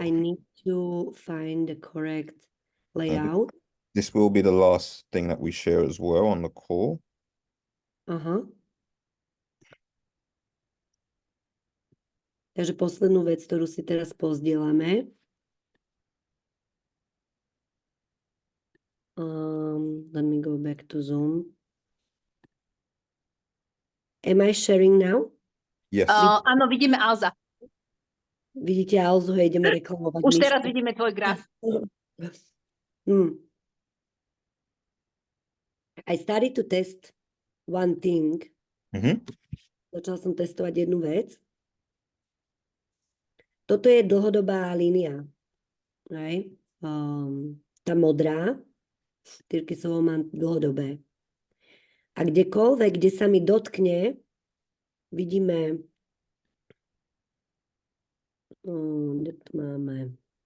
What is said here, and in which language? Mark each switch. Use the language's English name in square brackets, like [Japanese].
[English] I need to find the correct layout. This will be the last thing that we share as well on the call. Aha. [Slovak] Takže poslednú vec, ktorú si teraz pozdielame. [English] Let me go back to Zoom. Am I sharing now? Yes. [Slovak] Áno, vidíme Alza. Vidíte Alzu, hej, ideme reklamovať. Už myšku. teraz vidíme tvoj graf. [English] I started to test one thing. Mm-hmm. [Slovak] Začala som testovať jednu vec. Toto je dlhodobá línia. [English] Right? [Slovak] Tá modrá, Tyrkisovou mám dlhodobé. A kdekoľvek, kde sa mi dotkne, vidíme, kde to máme?